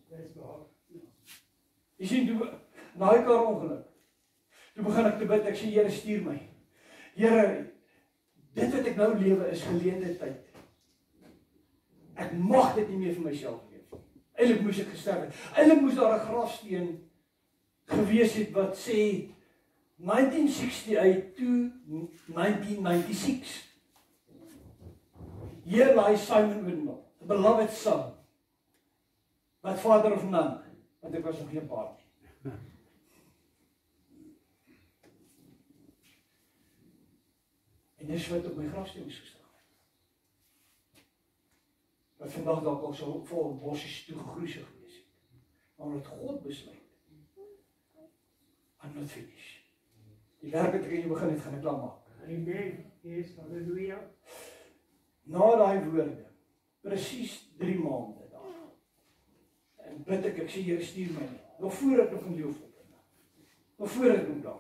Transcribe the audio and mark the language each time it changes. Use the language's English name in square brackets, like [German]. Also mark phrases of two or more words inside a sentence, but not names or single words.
[Afrikaans] Jy sien, toe, na die kar ongeluk, toe begin ek te bid, ek sê, Here, stuur my. Here, dit wat ek nou lewe is geleende tyd. Ek mag dit nie meer vir myself leef. Eintlik moes ek gesterf het. Eintlik moes daar 'n grafsteen gewees het wat sê 1968 to 1996. [English] Here lies Simon Windmill, the beloved son, but father of none, [Afrikaans] want ek was nog geen pa nie. En dis wat op my grafsteen is gestaan. Wat vandag dalk al so vol bossies toegegroeisig gewees het. Maar omdat God besluit, [English] I'm not finished. [Afrikaans] Die werk wat ek in die begin het, gaan ek klaar maak. [English] Amen. Yes, hallelujah. [Afrikaans] Na daai woorde, presies 3 maande daar. En bid ek sê, Here, stuur my nie. Nog voor ek nog in Leeuwfontein ben. Nog voor ek nog daar.